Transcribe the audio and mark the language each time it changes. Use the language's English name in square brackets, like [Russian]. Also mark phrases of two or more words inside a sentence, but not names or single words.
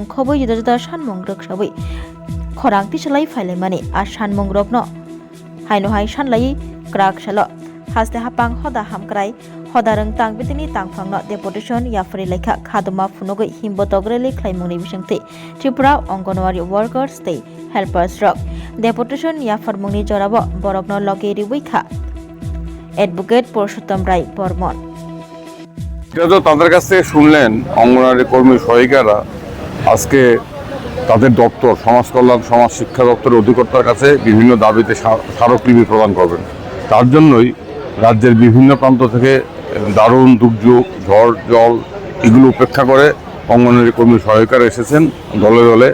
[Kok Borok] khoboi juda-juda sanmung roksabai khorangti salai phalimani a sanmung rokno haino hai sanlai krak salo haste hapang hoda hamkrai hoda rengtang bitini tangfangno deputation yafri lekha khaduma phunogoi himbotogreli khlaimungni bisingti Tripura Angonwari workers tei helpers rok deputation yafarmungni jorabo borokno loge ribuikha advocate Purushottam Rai Bormon [Bangla] এটা তো তাদের কাছ থেকে শুনলেন অঙ্গনওয়াড়ি কর্মী সহায়িকারা আজকে তাদের দপ্তর সমাজ কল্যাণ সমাজ শিক্ষা দপ্তরের অধিকর্তার কাছে বিভিন্ন দাবিতে স্মারকলিপি প্রদান করবেন। তার জন্যই রাজ্যের বিভিন্ন প্রান্ত থেকে দারুণ দুর্যোগ ঝড় জল এগুলো উপেক্ষা করে অঙ্গনওয়াড়ি কর্মী সহায়িকারা এসেছেন দলে দলে।